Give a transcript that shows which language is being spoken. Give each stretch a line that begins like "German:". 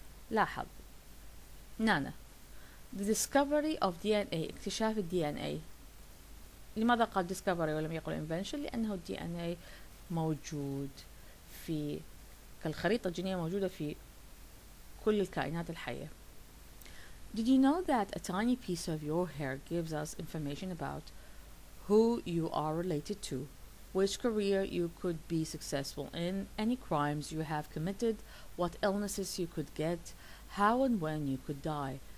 Arabic: لاحظ نانا
English: the discovery of DNA
Arabic: اكتشاف ال DNA. لماذا قال discovery ولم يقل invention؟ لأنه ال DNA موجود في كالخريطة الجينية موجودة في كل الكائنات الحية.
English: Did you know that a tiny piece of your hair gives us information about who you are related to, which career you could be successful in, any crimes you have committed, what illnesses you could get, how and when you could die?